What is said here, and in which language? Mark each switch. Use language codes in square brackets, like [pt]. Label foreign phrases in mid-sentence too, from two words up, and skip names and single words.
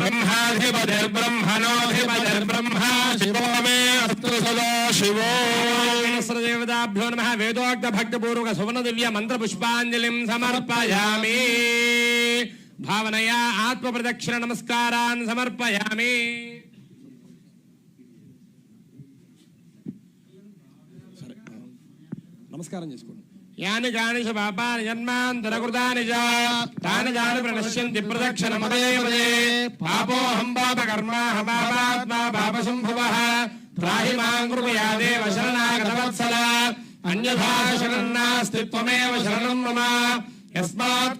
[sa] ब्रह्माधिपतिर्ब्रह्मणोऽधिपतिर्ब्रह्मा शिवो मे अस्तु सदा शिवो सर्वदेवताभ्यो नमः वेदोक्तभक्तिपूर्वक सुवर्णदिव्य मन्त्रपुष्पाञ्जलिं समर्पयामि भावनया आत्मप्रदक्षिण नमस्कारान् समर्पयामि [te] నమస్కారం చేసుకోండి [sa] యాని కాని పాపాని జన్మాంతరకృతాని చ తాని జాని ప్రణశ్యంతి ప్రదక్షిణమదే పదే పాపోహం పాపకర్మాహం పాపాత్మా పాపసంభవః త్రాహి మాం కృపయా దేవ శరణాగతవత్సల అన్యథా శరణాస్తి త్వమేవ శరణం మమ యస్మాత్